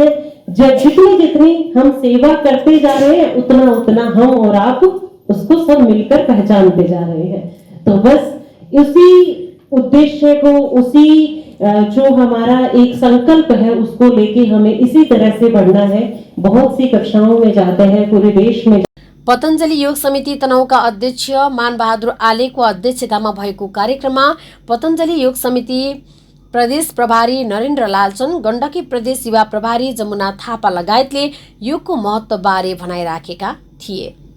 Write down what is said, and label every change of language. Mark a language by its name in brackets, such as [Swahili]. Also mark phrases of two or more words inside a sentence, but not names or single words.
[Hindi] जितनी जितनी हम सेवा करते जा रहे हैं उतना उतना हम और आप उसको सब मिलकर पहचानते जा रहे हैं। तो बस उसी उद्देश्य को, उसी जो हमारा एक संकल्प है उसको लेके हमें इसी तरह से बढ़ना है। बहुत सी कक्षाओं में जाते हैं पूरे देश में। [Nepali] पतञ्जलि योग समिति तनहुका अध्यक्ष मानबहादुर आलेको अध्यक्षतामा भएको कार्यक्रममा पतञ्जलि योग समिति प्रदेश प्रभारी नरेन्द्र लालचन, गण्डकी प्रदेश युवा प्रभारी जमुना थापा लगायतले योगको महत्त्वबारे भनाइराखेका थिए।